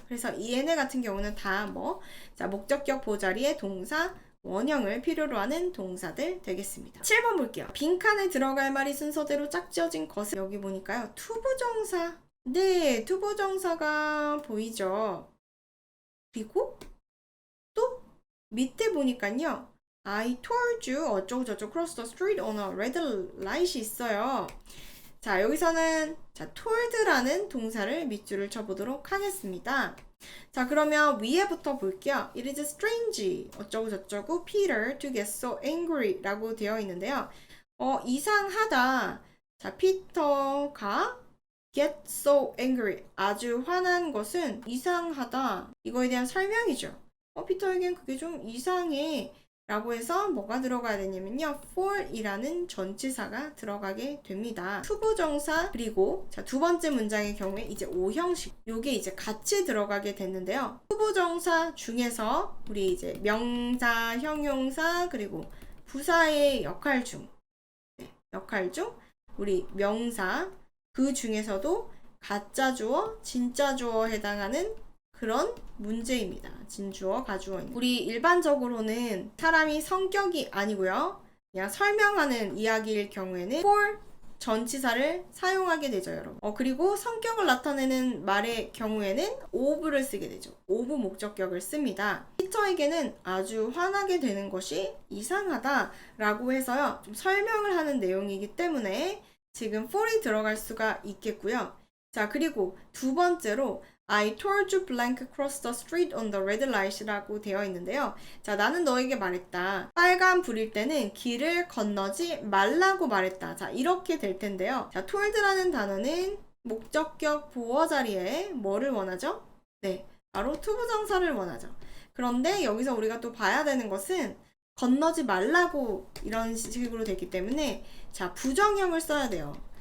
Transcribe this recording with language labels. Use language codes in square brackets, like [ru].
[ko] 그래서 이 얘네 같은 경우는 다 자, 목적격 보자리에 동사 원형을 필요로 하는 동사들 되겠습니다. 7번 볼게요. 빈칸에 들어갈 말이 순서대로 짝지어진 것은 여기 보니까요. 투부정사. 네, 투부정사가 보이죠. 그리고 또 밑에 보니까요. [en] I told you [ko] 어쩌고저쩌고 [en] cross the street on a red light이 있어요. [ko] 자, 여기서는 toward라는 동사를 밑줄을 쳐보도록 하겠습니다. 자, 그러면 위에부터 볼게요. [en] It is strange. [ko] 어쩌고 저쩌고 [en] Peter to get so angry [ko] 라고 되어 있는데요. 이상하다. 자, 피터가 get so angry. 아주 화난 것은 이상하다. 이거에 대한 설명이죠. 피터에겐 그게 좀 이상해. 라고 해서 뭐가 들어가야 되냐면요. for 이라는 전치사가 들어가게 됩니다. 투부정사 그리고 두 번째 문장의 경우에 이제 오형식 요게 이제 같이 들어가게 됐는데요. 투부정사 중에서 우리 이제 명사, 형용사 그리고 부사의 역할 중 우리 명사 그 중에서도 가짜 주어, 진짜 주어에 해당하는 그런 문제입니다. 진주어, 가주어. 우리 일반적으로는 사람이 성격이 아니고요. 그냥 설명하는 이야기일 경우에는 for 전치사를 사용하게 되죠, 여러분. 그리고 성격을 나타내는 말의 경우에는 of를 쓰게 되죠. of 목적격을 씁니다. 피터에게는 아주 화나게 되는 것이 이상하다라고 해서요. 좀 설명을 하는 내용이기 때문에 지금 for이 들어갈 수가 있겠고요. 자, 그리고 두 번째로 [en] I told you blank cross the street on the red light [ko] 라고 되어 있는데요. 자, 나는 너에게 말했다. 빨간 불일 때는 길을 건너지 말라고 말했다. 자, 이렇게 될 텐데요. 자, told라는 단어는 목적격 보어 자리에 뭐를 원하죠? 네, 바로 투부정사를 원하죠. 그런데 여기서 우리가 또 봐야 되는 것은 건너지 말라고 이런 식으로 되기 때문에 자, 부정형을 써야 돼요.